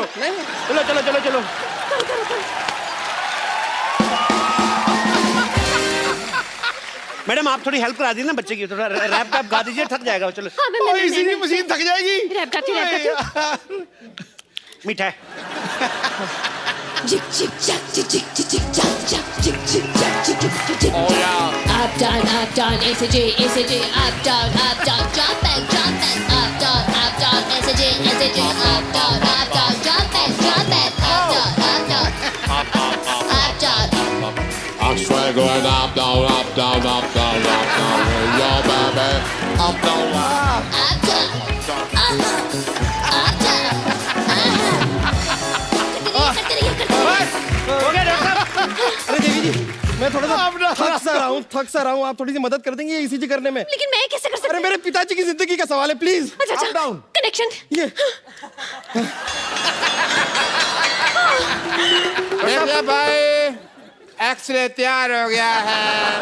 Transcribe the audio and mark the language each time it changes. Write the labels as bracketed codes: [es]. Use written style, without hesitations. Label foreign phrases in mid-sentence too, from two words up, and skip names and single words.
[hi] चलो चलो चलो चलो। मैडम, आप थोड़ी हेल्प करा दीजिए ना बच्चे की, थोड़ा रैप वैप गा दीजिए, थक जाएगा। चलो, हाँ, मैं इसी मशीन थक जाएगी। रैप गाती हूँ, रैप गाती हूँ। मीठा है। Jick jick jack jick jick jick jick jack jack jick jick jack jick jick jick jick. [en] Oh yeah. Up down, ACJ, ACJ. Up down, jump back, up down, ACJ, ACJ. Up down, jump back, up down. I'm straight going up, down, up, down, up, down, up, down. Yo, baby, up, down, up. Up down, up down. [hi] हो गया डॉक्टर साहब? अरे देवी जी, मैं थोड़ा सा थक सा रहा हूँ। आप थोड़ी सी मदद कर देंगे ईसीजी करने में? लेकिन मैं कैसे कर सकती? अरे मेरे पिताजी की जिंदगी का सवाल है, प्लीज। अच्छा, कनेक्शन। ये देखिए भाई, एक्सरे तैयार हो गया है।